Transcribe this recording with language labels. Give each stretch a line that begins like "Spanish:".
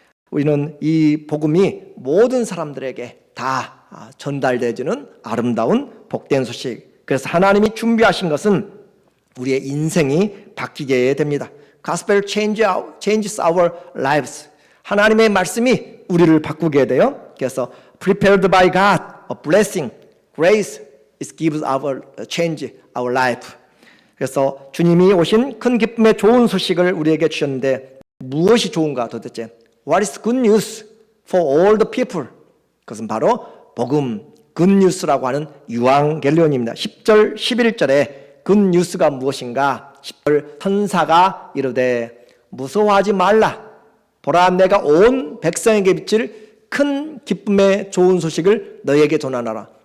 Korean: 우리는 이 복음이 모든 사람들에게 다 전달되어지는 아름다운 복된 소식. 그래서 하나님이 준비하신 것은 우리의 인생이 바뀌게 됩니다.
English: Gospel changes our lives.
Korean: 하나님의 말씀이 우리를 바꾸게 돼요. 그래서
English: prepared by God, a blessing, grace, it gives change our life.
Korean: 그래서 주님이 오신 큰 기쁨의 좋은 소식을 우리에게 주셨는데 무엇이 좋은가 도대체?
English: What is good news for all the people?
Korean: 그것은 바로 복음, good news라고 하는 유앙겔리온입니다. 10절, 11절에 good news가 무엇인가? 10절 천사가 이르되 무서워하지 말라. 보라 내가 온 백성에게 비칠 큰 기쁨의 좋은 소식을 너에게 전하노라.